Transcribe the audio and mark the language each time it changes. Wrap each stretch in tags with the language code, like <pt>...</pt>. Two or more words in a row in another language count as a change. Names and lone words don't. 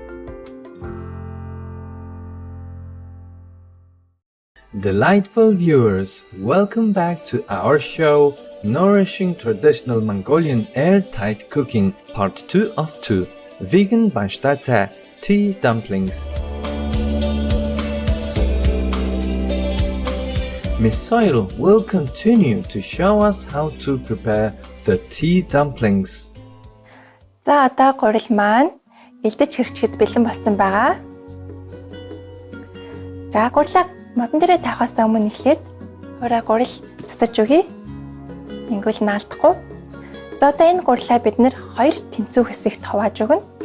<en>Delightful viewers, welcome back to our show, Nourishing Traditional Mongolian Airtight Cooking, Part 2 of 2, Vegan Banshta Tea Dumplings. Miss Soil will continue to show us how to prepare the tea dumplings.</en> <mn>За одоо гурил маань элдэж хэрчгэд бэлэн болсон байгаа. За гурлаа модон дээрээ тавихаас өмнө эхлээд хураа гурил цацаж өгье. Ингүүл наалдахгүй. За одоо энэ гурлаа бид нэр 2 тэнцүү хэсэгт хувааж өгнө.</mn>